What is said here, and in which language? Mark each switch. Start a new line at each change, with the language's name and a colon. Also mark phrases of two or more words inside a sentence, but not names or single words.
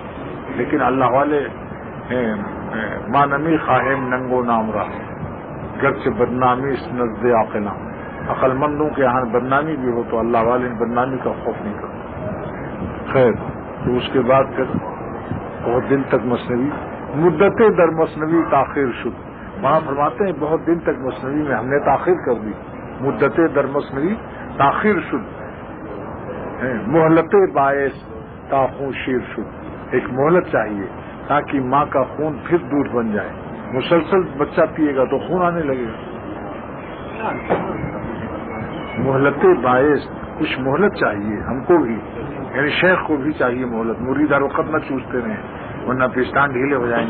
Urdu: لیکن اللہ والے
Persian: مانمی خواہم ننگو نام رہا گرچہ بدنامی اس نزد عاقلہ
Urdu: عقل مندوں کے یہاں بدنامی بھی ہو تو اللہ والے بدنامی کا خوف نہیں کرتے. خیر تو اس کے بعد پھر بہت دن تک
Persian: مصنوعی مدت در مصنوعی تاخیر شد
Urdu: وہاں فرماتے ہیں بہت دن تک مصنوعی میں ہم نے تاخیر کر دی.
Persian: مدت در مصنوعی تاخیر شد مہلت باعث تا خون شیر شد
Urdu: ایک مہلت چاہیے تاکہ ماں کا خون پھر دودھ بن جائے. مسلسل بچہ پیے گا تو خون آنے لگے گا.
Persian: مہلت باعث
Urdu: کچھ مہلت چاہیے ہم کو بھی یعنی شیخ کو بھی چاہیے مہلت. مرید ہر وقت نہ چوستے رہیں ورنہ پستان ڈھیلے ہو جائیں گے.